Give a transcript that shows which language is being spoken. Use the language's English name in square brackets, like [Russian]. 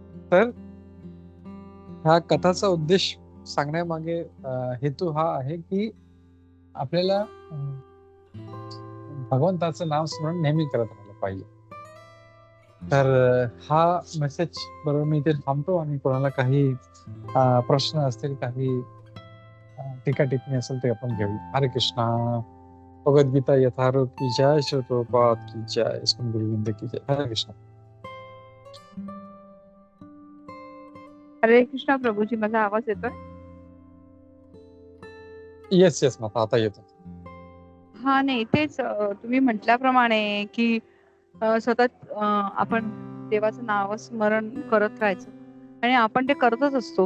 [Marathi] तर ह्या कथाचा उद्देश सांगण्यामागे हेतू हा आहे की आपल्याला भगवंताचं नाम स्मरण नेहमी करत राहिलं पाहिजे. तर हा मेसेज बरोबर मी इथे थांबतो. आणि कोणाला काही प्रश्न असतील, काही टीका टिप्पणी असेल ते आपण घेऊ. हरे कृष्णा. [Hindi] भगवद्गीता यथारूप की जय, श्री प्रभुपाद की जय, इस्कॉन गुरुविंद की जय. हरे कृष्णा. [Marathi] हरे कृष्णा प्रभूजी, माझा आवाज येतोय? येस माता, आता येतो. हा, नाही तेच तुम्ही म्हटल्याप्रमाणे की सतत आपण देवाचं नावस्मरण करत राहायचं, आणि आपण ते करतच असतो.